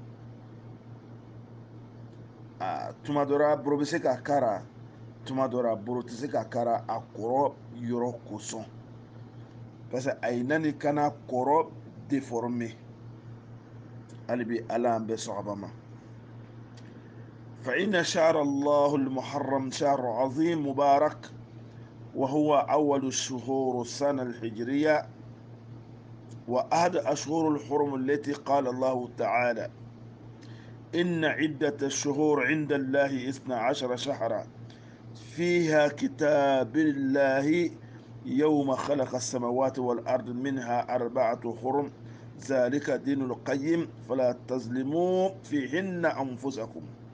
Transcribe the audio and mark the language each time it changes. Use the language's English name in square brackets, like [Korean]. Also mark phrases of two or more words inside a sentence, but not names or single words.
[Bambara] tuma dɔ la boro bɛ se ka kara tuma dɔ la boro tɛ se ka kara a kɔrɔ yɔrɔ kosɔn parce que a ye nani kana kɔrɔ déformé. hali bi ala an bɛ sɔgɔba ma. [Arabic] فإن شهر الله المحرم شهر عظيم مبارك وهو أول الشهور السنة الهجرية وأحد أشهر الحرم التي قال الله تعالى إن عدة الشهور عند الله 12 شهرا فيها كتاب الله يوم خلق السماوات والأرض منها 4 حرم ذلك دين القيم فلا تظلموا فيهن أنفسكم.